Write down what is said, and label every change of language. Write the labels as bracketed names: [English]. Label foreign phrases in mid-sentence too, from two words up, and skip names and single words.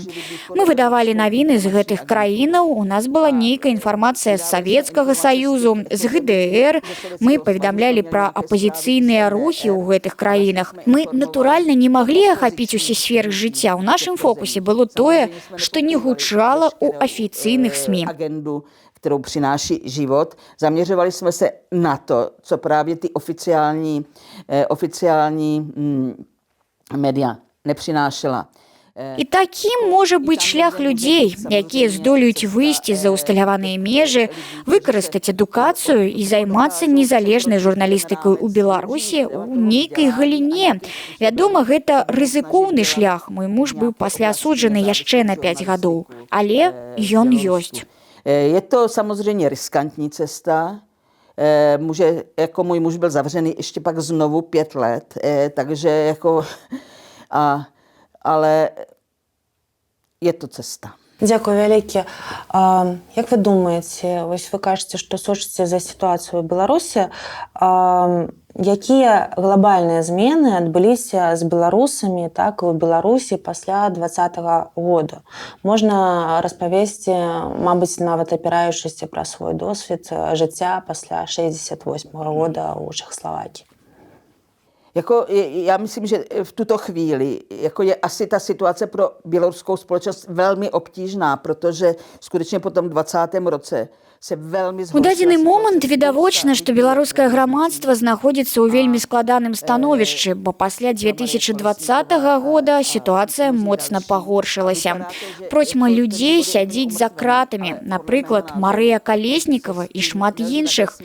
[Belarusian] Мы выдавалі навіны з гэтых краінаў, у нас была нейкая інфармацыя з Савецкага Саюзу, з ГДР, мы паведамлялі пра апазіцыйныя рухі ў гэтых краінах. Мы, натуральна, не маглі ахапіць усе сферы жыцця. У нашым фокусе было тое, што не гучала ў афіцыйных СМІ. [Czech] Kterou přináší život. Zaměřovali jsme se na to, co právě ty oficiální média nepřinášela. [Belarusian] І такім можа быць шлях людзей, якія здолеюць выйсці за ўсталяваныя межы, выкарыстаць адукацыю і займацца незалежнай журналістыкай у Беларусі ў нейкай галіне. Вядома, гэта рызыкоўны шлях. Мой муж быў пасля асуджаны яшчэ на 5 гадоў, ale ён ёсць. [Czech] Je to samozřejmě riskantní cesta. Jako můj muž byl zavřený ještě pak znovu 5 let, takže jako, ale je to cesta. [Belarusian] Дзякуй вялікі. Як вы думаеце, вось вы кажаце, што сочыце за сітуацыю ў Беларусі, якія глобальныя змены адбыліся з беларусамі, так і ў Беларусі пасля 2020 года? Можна распавесці, мабыць, нават апіраючыся пра свой досвід жыцця пасля 68 года ў Чехословакii. [Czech] Jako, já myslím, že v tuto chvíli jako je asi ta situace pro běloruskou společnost velmi obtížná, protože skutečně po tom 20. roce [Belarusian] У дадзены момант відавочна, што беларускае грамадства знаходзіцца ў вельмі складаным становішчы, бо пасля 2020 года сітуацыя моцна пагоршылася. Процьма людзей сядзіць за кратамі, напрыклад, Марыя Калеснікава і шмат іншых.